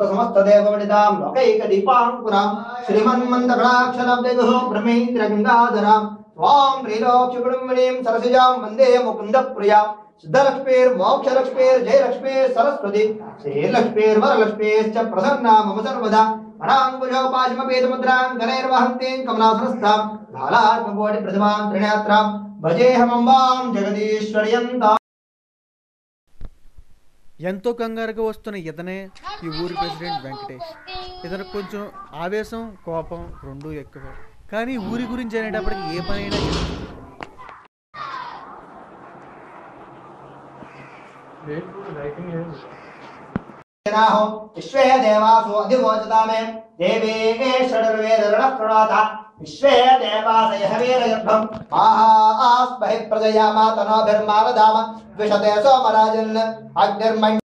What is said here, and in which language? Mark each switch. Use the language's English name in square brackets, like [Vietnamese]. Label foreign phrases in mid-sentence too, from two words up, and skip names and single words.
[Sanskrit] समस्त देववनितां लोकैक दीपांकुरां श्रीमन्मन्दकटाक्षलब्धविभो ब्रह्मेन्द्र गंगाधरां स्वां त्रिलोक्यकुटुम्बिनीं सरसिजां वन्दे मुकुन्दप्रियां सिद्धलक्ष्मीर्मोक्षलक्ष्मीर्जयलक्ष्मी सरस्वती श्रीलक्ष्मीर्वरलक्ष्मीश्च प्रसन्ना मम सर्वदा पराङ्कुशोपाशमपेदमुद्रां गणैर्वहन्तीं कमलासनस्थां भालार्ककोटि प्रतिमां त्रिनेत्रां भजेहमंबां जगदीश्वर्यंता. [Telugu] ఎంతో కంగారుగా వస్తున్న ఇతనే ఈ ఊరి ప్రెసిడెంట్ వెంకటేష్. ఇతను కొంచెం ఆవేశం, కోపం రెండూ ఎక్కువ. కానీ ఊరి గురించి అనేటప్పటికి ఏ పనైనా [Sanskrit] विश्वे देवासु अधिवोचतामे देवे षड्वेदरणप्रणात विश्वे देवासय वीरगर्भं आहास्महि प्रजयामा तनोभिर्मावदाम द्विषते सोमराजन् अग्निर्मणि.